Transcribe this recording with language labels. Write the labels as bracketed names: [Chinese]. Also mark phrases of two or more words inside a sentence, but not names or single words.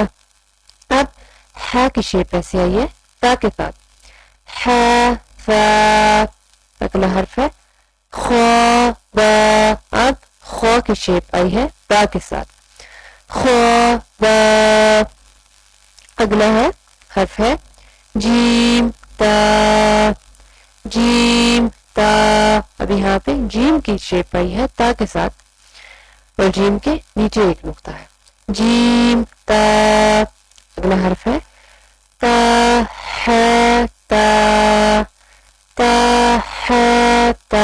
[Urdu] اب ہا کی شیپ ایسے آئی ہے تا کے ساتھ، ہا فا. اگلا حرف ہے خا با. اب خا کی شیپ آئی ہے با کے ساتھ، خا با. اگلا ہے حرف ہے جیم تا جیم تا. اب یہاں پہ جیم کی شیپ آئی ہے تا کے ساتھ اور جیم کے نیچے ایک نقطہ ہے. جیم تا. اگلا حرف ہے تا ہے تا تا ہے تا.